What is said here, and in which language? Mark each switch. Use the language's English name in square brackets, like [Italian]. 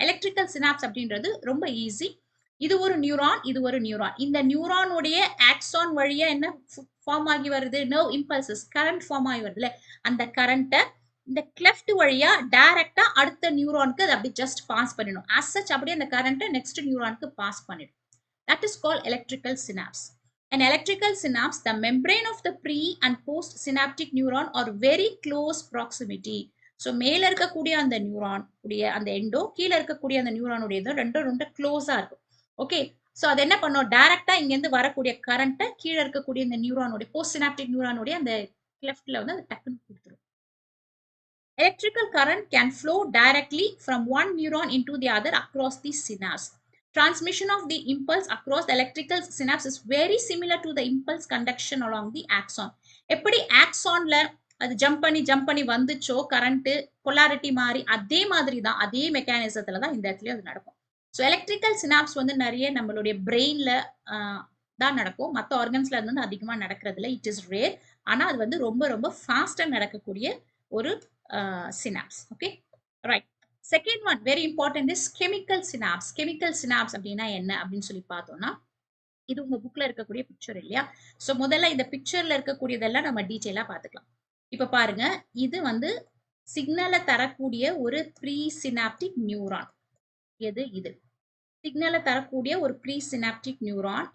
[Tamil] Electrical synapse அப்படின்றது ரொம்ப easy. இது ஒரு நியூரான், இது ஒரு நியூரான். இந்த நியூரானுடைய ஆக்சான் வழியா என்ன ஃபார்ம் ஆகி வருது? நர்வ் இம்பல்சஸ், கரண்ட் ஃபார்ம் ஆகி வருதுல, அந்த கரண்ட்டை இந்த கிளெஃப்ட் வழியா டைரக்டா அடுத்த நியூரானுக்கு அது அப்படி ஜஸ்ட் பாஸ் பண்ணிடும். as such அப்படியே அந்த கரண்ட்டை நெக்ஸ்ட் நியூரானுக்கு பாஸ் பண்ணிடும். [English] that is called electrical synapse. An electrical synapse, the membrane of the pre and post synaptic neuron are very close proximity. [Tamil] So மேல இருக்கக்கூடிய அந்த நியூரான் உடைய அந்த எண்டோ, கீழே இருக்கக்கூடிய அந்த நியூரான் உடையதோ ரெண்டும் க்ளோஸா இருக்கும். ஓகே, ஸோ அது என்ன பண்ணும்? டைரக்டா இங்க இருந்து வரக்கூடிய கரண்ட்டை கீழே இருக்கக்கூடிய இந்த நியூரானுடைய போஸ்ட் சினாப்டிக் நியூரானுடைய அந்த கிளெஃப்ட்ல வந்து அந்த டக்குன்னு கொடுத்துரும். [English] Electrical current can flow directly from one neuron into the other across the synapse. Transmission of the impulse across the electrical synapse is very similar to the impulse conduction along the axon. [Tamil] எப்படி ஆக்சான்ல அது jump பண்ணி வந்துச்சோ current polarity மாறி, அதே மாதிரி தான், அதே மெக்கானிசத்துல தான் இந்த இடத்துல அது நடக்கும். ஸோ எலக்ட்ரிக்கல் சினாப்ஸ் வந்து நிறைய நம்மளுடைய பிரெயின்ல தான் நடக்கும், மற்ற ஆர்கன்ஸ்ல அது வந்து அதிகமா நடக்கிறது இல்லை, [English] It is rare. [Tamil] ஆனா அது வந்து ரொம்ப ஃபாஸ்டா நடக்கக்கூடிய ஒரு synapse. [English] Okay, right. Second one very important is chemical synapse. [Tamil] Chemical synapse அப்படினா என்ன அப்படின்னு சொல்லி பார்த்தோம்னா, இது உங்க புக்ல இருக்கக்கூடிய பிக்சர் இல்லையா? சோ முதல்ல இந்த பிக்சர்ல இருக்கக்கூடியதெல்லாம் நம்ம டீடைலா பார்த்துக்கலாம். இப்ப பாருங்க, இது வந்து சிக்னலை தரக்கூடிய ஒரு ப்ரீ சினாப்டிக் நியூரான். இது சிக்னலை தரக்கூடிய ஒரு ப்ரீ சினாப்டிக் நியூரான்.